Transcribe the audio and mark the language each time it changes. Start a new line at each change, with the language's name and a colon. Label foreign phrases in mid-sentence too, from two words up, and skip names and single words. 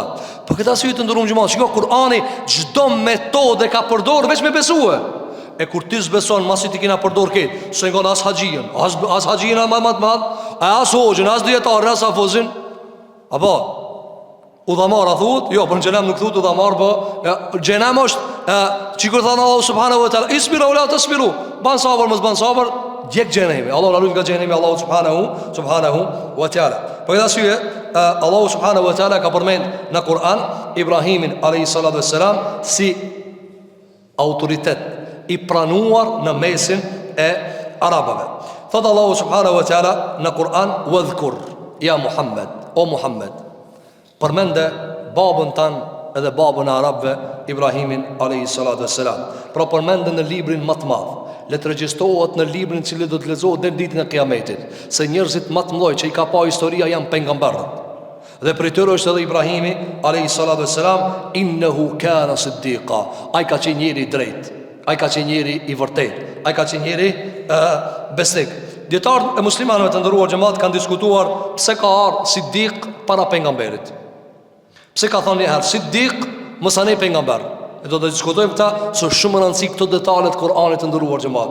Albanian: Për këtë arsye të ndërum xhumat, shikoj Kur'ani çdo metodë ka përdorur veç me besue. E kur ti zbeson, masi ti kena përdor këtë, se ngon as haxhin, as haxhin më madh, as hoxhin, as dietar, as afozin. Apo udhamar a thut? Jo, për xhenem nuk thut udhamar, po xhenem është çikur thon
Arabic: الله سبحانه وتعالى اصبروا لا تصبروا.
Albanian: Ban sabër, mos ban sabër, djeg xhenemi. Allahu na lut nga xhenemi
Arabic: الله سبحانه وتعالى.
Albanian: Për këtë arsye
Arabic: الله سبحانه وتعالى
Albanian: ka përmend në Kur'an Ibrahimin
Arabic: عليه الصلاة والسلام
Albanian: si autoritet i pranuar në mesin e arabëve. Thot
Arabic: الله سبحانه وتعالى
Albanian: në Kur'an:
Arabic: "واذكر يا محمد, o Muhammad."
Albanian: Përmende babën tan edhe babën e arabëve Ibrahimin
Arabic: عليه الصلاة والسلام.
Albanian: Pra përmende në librin më të madh. Le të regjistohet në librin që do të lexohet deri ditën e Kiametit, se njerëzit më të mëdhenj që i ka pa historia janë pejgamberët. Dhe për tyre është edhe Ibrahimi
Arabic: عليه الصلاة والسلام إنه كان صديقا.
Albanian: Ai ka qenë njëri i drejtë, ai ka qenë njëri i vërtetë, ai ka qenë njëri besnik. Dietarët e muslimanëve të nderuar xhamat kanë diskutuar pse ka ardhur Siddiq para pejgamberit. Pse ka thonë herë Siddiq mos anë pejgamber. E do të diskutojmë këta, se shumë rëndësi këto detale të Kur'anit të nderuar xhamat.